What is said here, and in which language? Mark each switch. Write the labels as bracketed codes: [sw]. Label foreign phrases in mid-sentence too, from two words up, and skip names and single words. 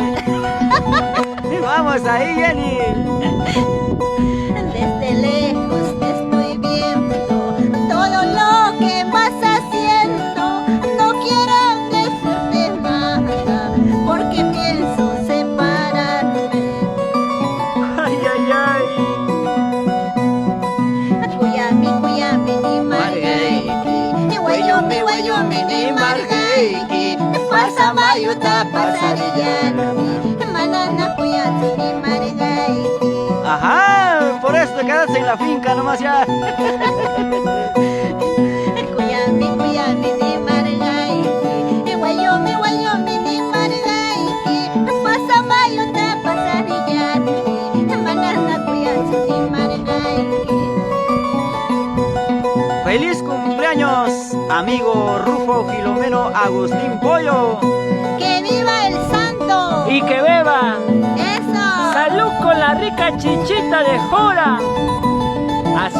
[es] Vamos ahí, Jenny. Desde lejos te estoy viendo. Todo lo que vas haciendo. No quiero decirte nada. Porque pienso separarme. Ay, ay, ay. [qu] Kuyami, ni margaiki. Guayomi, ni margaiki. Pasa mayuta, pasarillani. Manana, kuyami, ni margaiki. [es] Ajá, por eso te quedas en la finca nomás ya. [qu] Kuyami, ni margaiki. Guayomi, ni margaiki. Pasa mayuta, pasarillani. Manana, kuyami, ni margaiki. [es] Feliz cumpleaños, amigo Rufo Filomeno Agustín Pollo. ¡Que viva el santo! Y que beba. ¡Eso! Salud con la rica chichita de Jora. Así